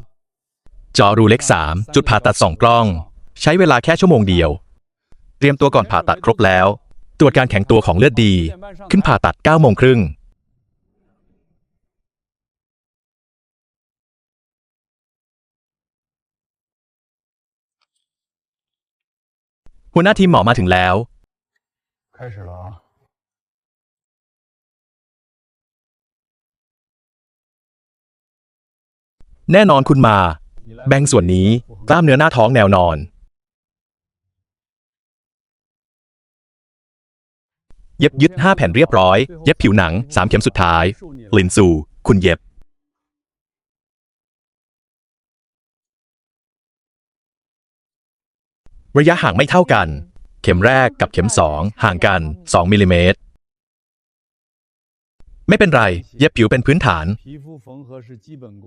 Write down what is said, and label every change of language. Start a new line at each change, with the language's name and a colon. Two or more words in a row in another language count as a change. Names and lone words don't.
Thai: จอรูเล็ก 3 จุดผ่าตัด 2 กล้อง ใช้เวลาแค่ชั่วโมงเดียว เตรียมตัวก่อนผ่าตัดครบแล้ว ตรวจการแข็งตัวของเลือดดี ขึ้นผ่าตัด 9 โมงครึ่ง หัวหน้าทีมหมอมาถึงแล้ว
Chinese: 开始了啊！
Thai: แน่นอนคุณมา แบ่งส่วนนี้กล้ามเนื้อหน้าท้องแนวนอน เย็บยึด 5 แผ่นเรียบร้อย เย็บผิวหนัง 3 เข็มสุดท้าย ลินซู คุณเย็บ ระยะห่างไม่เท่ากัน เข็มแรกกับเข็ม 2 ห่างกัน 2 มิลลิเมตร ไม่เป็นไร เย็บผิวเป็นพื้นฐาน
Chinese: 皮肤缝合是基本功。